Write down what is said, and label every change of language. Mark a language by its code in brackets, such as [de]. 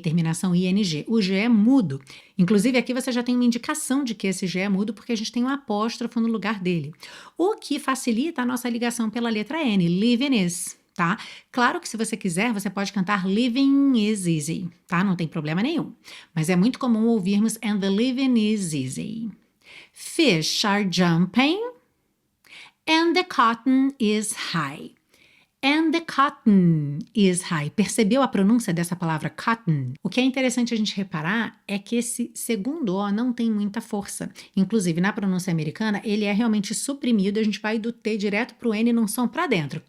[pt] Terminação ING. O G é mudo. Inclusive aqui você já tem uma indicação de que esse G é mudo porque a gente tem um apóstrofo no lugar dele. O que facilita a nossa ligação pela letra N, [en] living is. [pt] Tá? Claro que se você quiser, você pode cantar [en] Living is easy, [pt] tá? Não tem problema nenhum. Mas é muito comum ouvirmos [en] And the living is easy. Fish are jumping and the cotton is high. And the cotton is high. [pt] Percebeu a pronúncia dessa palavra cotton? O que é interessante a gente reparar é que esse segundo O não tem muita força. Inclusive, na pronúncia americana, ele é realmente suprimido. A gente vai do T direto para o N num som para dentro.